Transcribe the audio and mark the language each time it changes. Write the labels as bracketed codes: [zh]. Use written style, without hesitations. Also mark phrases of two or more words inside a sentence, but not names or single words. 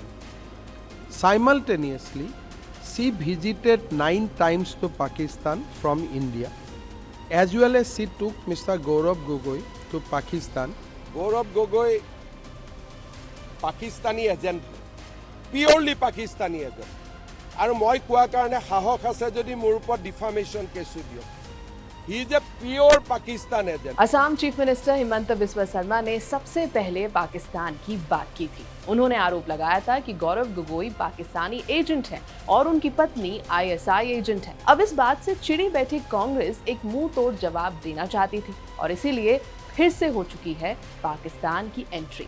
[en] Simultaneously, she visited 9 times to Pakistan from India, as well as she took Mr. Gaurav Gogoi to Pakistan. Gaurav Gogoi, Pakistani agent, purely Pakistani agent. [as] আৰু মই কোৱা কাৰণে সাহস আছে যদি মোৰ ওপৰত [en] defamation case [as] দিয়ক। [en] he is a pure Pakistan agent. [hi] असम [en] chief minister [hi] हिमंत बिस्वा शर्मा ने सबसे पहले पाकिस्तान की बात की थी। उन्होंने आरोप लगाया था कि गौरव गोगोई [en] Pakistani agent [hi] हैं और उनकी पत्नी [en] ISI agent [hi] है। अब इस बात से चिड़ी बैठी कांग्रेस एक मुंह तोड़ जवाब देना चाहती थी और इसीलिए फिर से हो चुकी है पाकिस्तान की एंट्री।